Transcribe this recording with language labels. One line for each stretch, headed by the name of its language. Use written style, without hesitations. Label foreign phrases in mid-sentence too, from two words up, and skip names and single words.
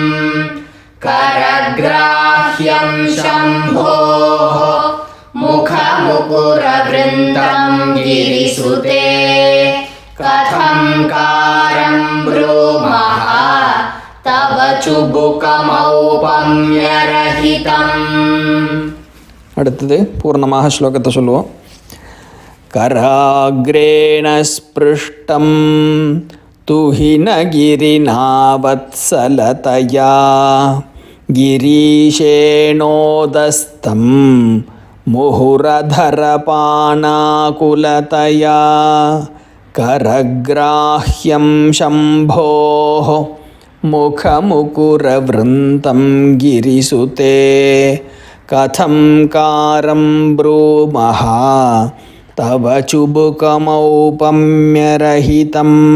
Sanskrit: करग्राह्यं शम्भोः मुखमुकुरवृन्तं गिरिसुते कथं कारं ब्रूमः तव चुबुकमौपम्यरहितम्.
Tamil: அடுத்தது பூர்ணமாக ஸ்லோகத்தை சொல்லுவோம்.
Sanskrit: कराग्रेण स्पृष्टं तुहिनगिरिणा वत्सलतया गिरीशेनोदस्तं मुहुरधरपानाकुलतया. करग्राह्यं शम्भोः मुखमुकुरवृन्तं गिरिसुते कथं कारं ब्रूमः तव चुबुकमौपम्यरहितम्.